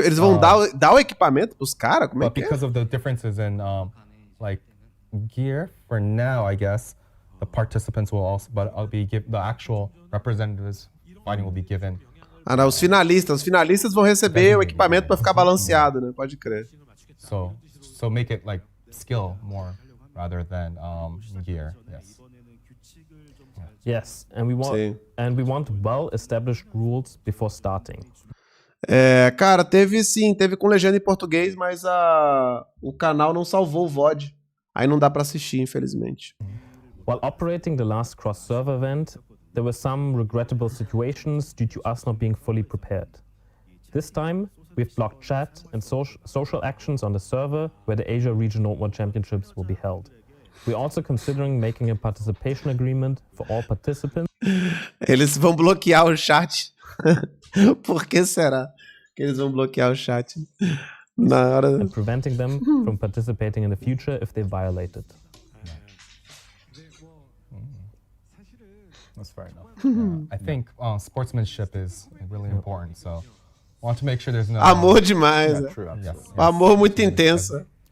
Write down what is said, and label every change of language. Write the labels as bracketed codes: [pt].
[pt] Eles vão dar o equipamento pros caras? Como é [en] but [pt] que é? [en] because of the differences in like gear, for now, I guess the participants will also, but I'll be the actual representatives fighting will be given. [pt] Ah, não, os finalistas vão receber o equipamento pra ficar balanceado, né? Pode crer. [en] So make it like skill more rather than gear. Yes. Yes, and we want well-established rules before starting. [pt] É, cara, teve com legenda em português, mas o canal não salvou o VOD. Aí não dá pra assistir, infelizmente. [en] While operating the last cross-server event, there were some regrettable situations due to us not being fully prepared. This time, we've blocked chat and social actions on the server where the Asia Regional World Championships will be held. We're also considering making a participation agreement for all participants. [pt] Eles vão bloquear o chat. Por que será que eles vão bloquear o chat na hora? [en] And preventing them from participating in the future if they violate it. That's fair enough. I think sportsmanship is really important, so I want to make sure there's no [pt] Amor demais. [en] Yeah, [pt] Né? [en] true, absolutely. Yes. [pt] Amor muito intenso.